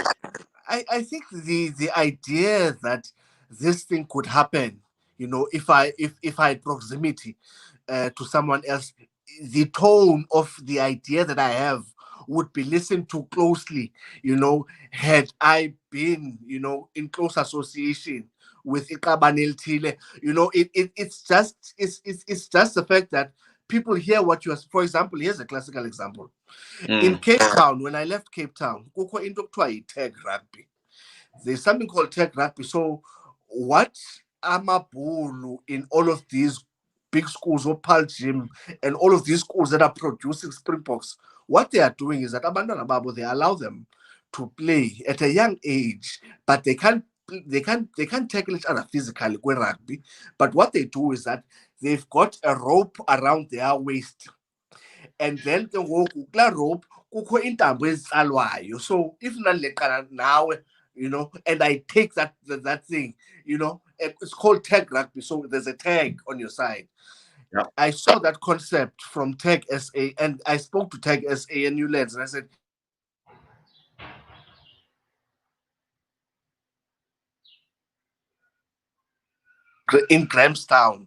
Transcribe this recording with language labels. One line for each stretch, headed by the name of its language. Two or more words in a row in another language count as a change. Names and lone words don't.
English: I think the idea that this thing could happen, if I had proximity to someone else, the tone of the idea that I have would be listened to closely, had I been, in close association with Ikabanel Tile. It's just the fact that people hear what you are. For example, here's a classical example. In Cape Town, when I left Cape Town,
Xhosa: kukho into ekuthiwa yi-tag rugby.
English: There's something called tag rugby. So what Amabulu in all of these big schools, Opal Gym, and all of these schools that are producing Springboks, what they are doing is that
Xhosa: abantwana babo,
English: they allow them to play at a young age, but they can't tackle each other physically with rugby. But what they do is that they've got a rope around their waist, and then
Xhosa: ke ngoku kulaa rope kukho iintambo ezitsalwayo.
English: So if
Xhosa: nandileqana nawe,
English: and I take that thing, it's called tag rugby. So there's a tag on your side. Yeah. I saw that concept from Tag SA, and I spoke to Tag SA and Newlands, and I said, in Grahamstown.